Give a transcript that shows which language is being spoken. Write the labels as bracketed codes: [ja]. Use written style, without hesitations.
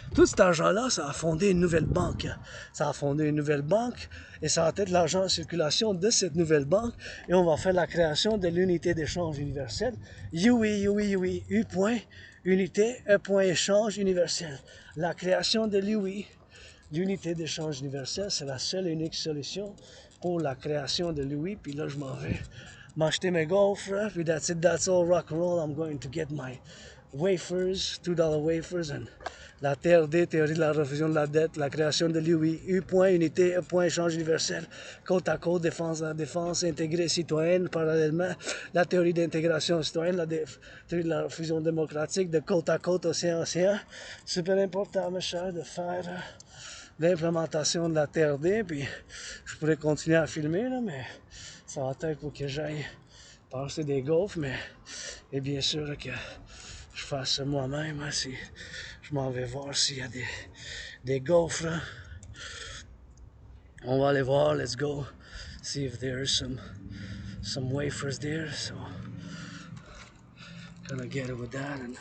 [fr] Tout cet argent-là, ça a fondé une nouvelle banque. Ça a fondé une nouvelle banque et ça va être l'argent en circulation de cette nouvelle banque et on va faire la création de l'unité d'échange universelle. UI, U point, unité, E point échange universel. La création de l'UI. L'unité d'échange universel, c'est la seule et unique solution pour la création de l'UI. Puis là, je m'en vais m'acheter mes gaufres. Puis [en] that's all rock and roll. I'm going to get my wafers, $2 wafers. And [fr] la TRD, théorie de la refusion de la dette, la création de l'UI, U point, unité, E point, échange universel, côte à côte, défense intégrée citoyenne, parallèlement, la théorie d'intégration citoyenne, la théorie de la refusion démocratique, de côte à côte, océan. Super important, mes chers, de faire l'implémentation de la TRD, puis je pourrais continuer à filmer, là, mais ça va être pour que j'aille passer des gaufres, mais et bien sûr que je fasse ça moi-même, hein, si je m'en vais voir s'il y a des gaufres. Hein. On va aller voir, [en] let's go, see if there's some wafers there, so gonna get it with that.